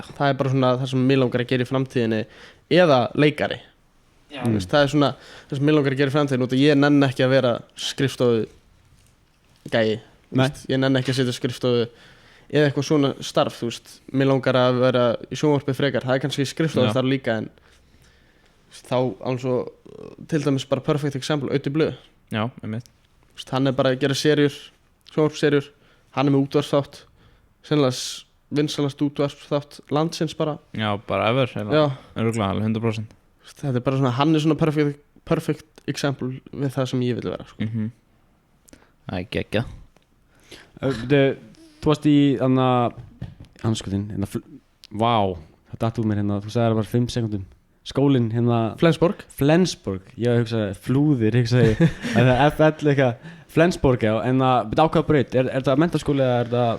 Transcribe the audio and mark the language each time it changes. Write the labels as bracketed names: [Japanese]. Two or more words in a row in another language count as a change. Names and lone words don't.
[Icelandic] Það er bara svona það sem mér langar að gera í framtíðinni eða leikari Veist, það er svona það sem mér langar að gera í framtíðinni út og ég nenn ekki að vera skrifstofu gæi veist, ég nenn ekki að setja skrifstofu eða eitthvað svona starf þú veist, mér langar að vera í sjónvarpi frekar það er kannski skrifstofu Já. þar líka en veist, þá alveg svo til dæmis bara [English] perfect example [Icelandic] Auti Blöð Já, einmitt Veist, hann er bara að gera serjur sjónvarpsserjur, hann er með útvarpsþátt sennilega vinsalast útvarpsþátt landsins bara Já, bara ever Já, Örgulega, alveg 100% veist, þetta er bara svona, hann er svona [English] perfect example [Icelandic] við það sem ég vil vera sko. Það er gegja þú varst í anskutin vá, það datt úr mér hérna þú sagði það bara 5 sekundum skólinn hérna Flensborg ég hugsaði flúðir hugsaði það er FL eitthvað Flensborg já en að ákvæða braut er það menntaskóli eða er það